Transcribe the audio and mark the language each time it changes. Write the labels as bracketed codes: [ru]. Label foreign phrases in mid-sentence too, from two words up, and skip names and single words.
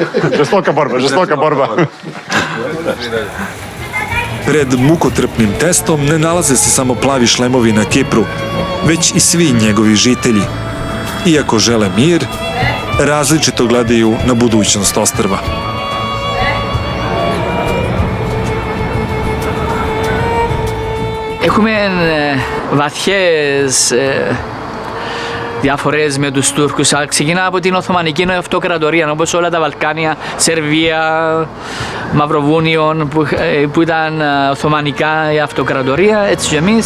[sr] Žestoka borba, žestoka borba. Pred mukotrpnim testom ne nalaze se samo plavi šlemovi na Kipru, već i svi njegovi žitelji. Iako žele mir, različito gledaju na budućnost ostrva. [el] Έχουμε βαθιές διαφορές με τους Τούρκους. Ξεκινά από την Οθωμανική Αυτοκρατορία, όπως όλα τα Βαλκάνια, Σερβία, Μαυροβούνιο, που ήταν Οθωμανικά η Αυτοκρατορία, έτσι και εμείς.